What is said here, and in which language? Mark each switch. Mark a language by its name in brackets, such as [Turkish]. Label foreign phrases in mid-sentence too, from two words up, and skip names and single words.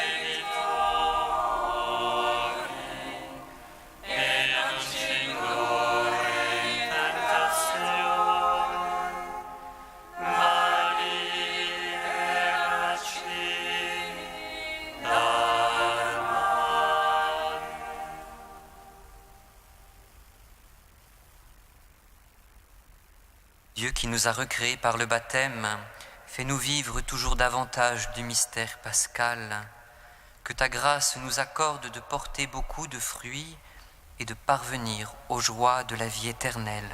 [Italian] debitori, e non ci indurre in tentazione, ma liberaci dal male. [French] Dieu qui nous a recréés par le baptême, fais-nous vivre toujours davantage du mystère pascal. Que ta grâce nous accorde de porter beaucoup de fruits et de parvenir aux joies de la vie éternelle.